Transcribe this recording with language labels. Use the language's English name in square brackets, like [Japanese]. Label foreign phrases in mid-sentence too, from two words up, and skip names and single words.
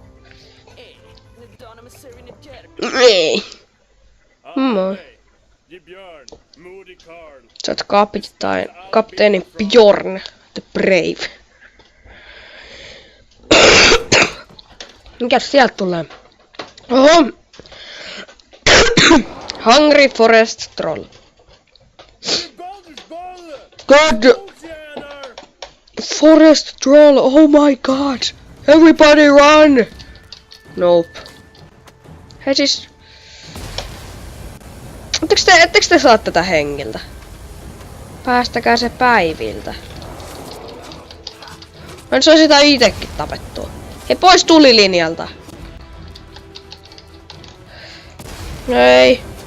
[Finnish] Ei. Moi. Sä oot kapteeni Bjorn the Brave. Mikäs sieltä tulee? Oho! [English] Hungry Forest Troll. God! Forest Troll, oh my god! Everybody run! Nope. [Finnish] Hei siis... Ettekö te saa tätä hengiltä? Päästäkää se päiviltä. No se on sitä itekin tapettua. Hei, pois tulilinjalta! Ei.